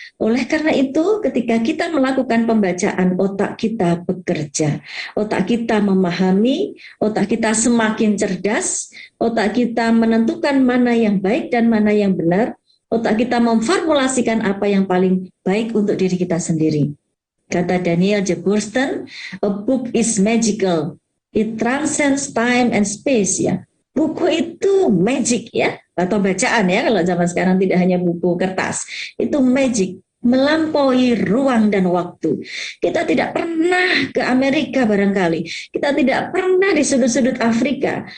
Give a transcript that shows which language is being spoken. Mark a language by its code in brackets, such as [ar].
[id] Oleh karena itu, ketika kita melakukan pembacaan, otak kita bekerja, otak kita memahami, otak kita semakin cerdas, otak kita menentukan mana yang baik dan mana yang benar, otak kita memformulasikan apa yang paling baik untuk diri kita sendiri. Kata Daniel J. [en] Boorstin, a book is magical. It transcends time and space, ya. [id] Buku itu magic, ya, atau bacaan, ya, kalau zaman sekarang tidak hanya buku kertas. Itu magic, melampaui ruang dan waktu. Kita tidak pernah ke Amerika barangkali. Kita tidak pernah di sudut-sudut Afrika.